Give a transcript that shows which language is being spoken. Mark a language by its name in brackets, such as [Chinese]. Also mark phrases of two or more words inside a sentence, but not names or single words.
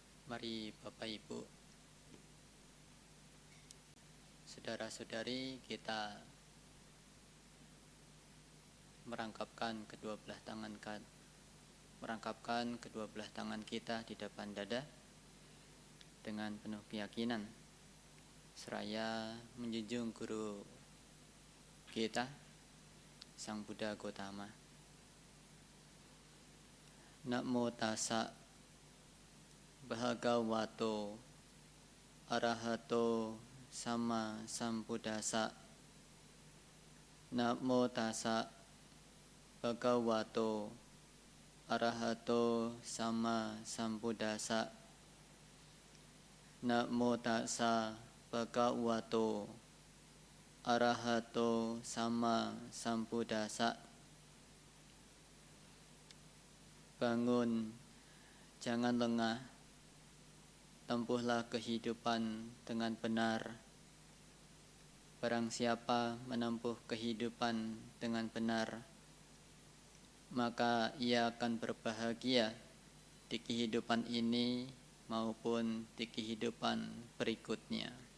[Indonesian] Mari Bapak Ibu, saudara-saudari, kita merangkapkan kedua belah tangan kita di depan dada dengan penuh keyakinan, seraya menjunjung guru kita, Sang Buddha Gautama. [Pali] Namo tassa bhagavato arahato sama sambuddhassa. Namo tassa bhagavato arahato sama sambuddhassa. Namo tassa bhagavato arahato sama sambuddhassa. [Indonesian] Bangun, jangan lengah, tempuhlah kehidupan dengan benar. Barang siapa menempuh kehidupan dengan benar, maka ia akan berbahagia di kehidupan ini maupun di kehidupan berikutnya.